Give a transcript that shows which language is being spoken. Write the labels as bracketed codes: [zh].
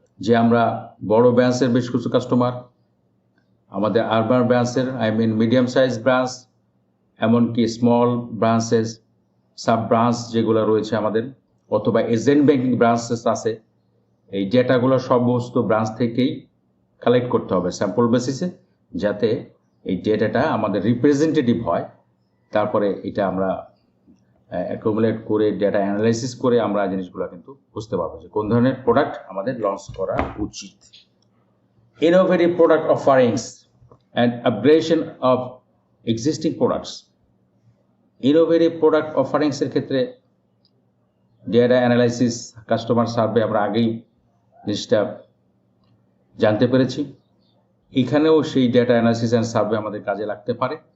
[bn] যে আমরা বড় ব্রাঞ্চের বেশ কিছু কাস্টমার, আমাদের আরবান ব্রাঞ্চের মিডিয়াম সাইজ ব্রাঞ্চ, এমনকি স্মল ব্রাঞ্চেস, সাব ব্রাঞ্চ যেগুলো রয়েছে আমাদের, অথবা এজেন্ট ব্যাংকিং ব্রাঞ্চেস আছে, এই ডেটাগুলো সমস্ত ব্রাঞ্চ থেকেই কালেক্ট করতে হবে স্যাম্পল বেসিসে, যাতে এই ডেটাটা আমাদের রিপ্রেজেন্টেটিভ হয়। তারপরে এটা আমরা অ্যাকুমুলেট করে ডেটা অ্যানালাইসিস করে আমরা জিনিসগুলো কিন্তু বুঝতে পারবো যে কোন ধরনের প্রোডাক্ট আমাদের লঞ্চ করা উচিত। [en] Innovative product offerings and upgradation of existing products. Innovative product offerings [bn] এর ক্ষেত্রে ডেটা অ্যানালাইসিস, কাস্টমার সার্ভে আমরা আগেই জিনিসটা জানতে পেরেছি। এখানেও সেই ডেটা অ্যানালাইসিস অ্যান্ড সার্ভে আমাদের কাজে লাগতে পারে।